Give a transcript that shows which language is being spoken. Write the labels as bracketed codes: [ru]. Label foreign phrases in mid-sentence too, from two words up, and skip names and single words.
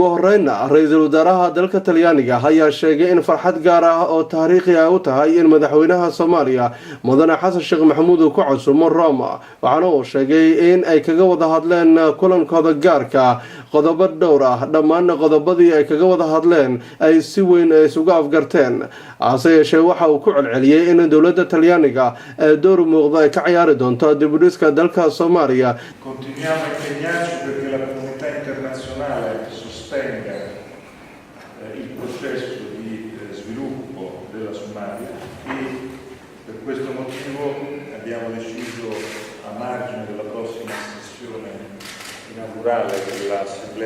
[so] horeyna ra'iisul wasaaraha dalka Talyaaniga ayaa sheegay in farxad gaar ah oo taariikhi ah u tahay in madaxweynaha Soomaaliya mudane Xasan Sheekh Maxamuud uu ku casuumo Roma waxaana uu sheegay in ay kaga wada hadleen kulankooda gaarka qodobo dhowr ah dhammaan qodobadii ay kaga wada hadleen ay si weyn isugu afgarteen ase yeeshee waxa uu ku celceliyay in dawladda Talyaaniga ay door muuqda ay ka ciyaari doonto dib u dhiska dalka Soomaaliya [it] il processo di sviluppo della Somalia e per questo motivo abbiamo deciso a margine della prossima sessione inaugurale dell'Assemblea